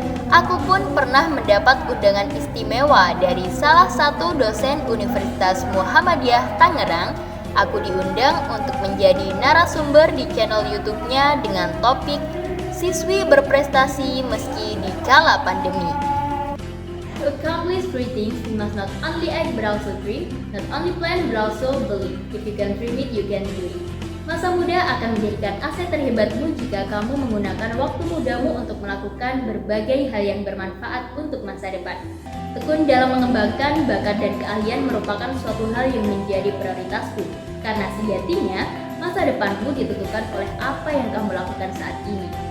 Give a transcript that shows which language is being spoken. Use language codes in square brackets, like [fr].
[id] Aku pun pernah mendapat undangan istimewa dari salah satu dosen Universitas Muhammadiyah Tangerang. Aku diundang untuk menjadi narasumber di channel YouTube-nya dengan topik Siswi Berprestasi Meski di Kala Pandemi. [en] To accomplish great things, you must not only act but also dream, not only plan but also believe. If you can dream it, you can do it. [id] Masa muda akan menjadikan aset terhebatmu jika kamu menggunakan waktu mudamu untuk melakukan berbagai hal yang bermanfaat untuk masa depan. Tekun dalam mengembangkan bakat dan keahlian merupakan suatu hal yang menjadi prioritasku, karena sejatinya masa depanmu ditentukan oleh apa yang kamu lakukan saat ini.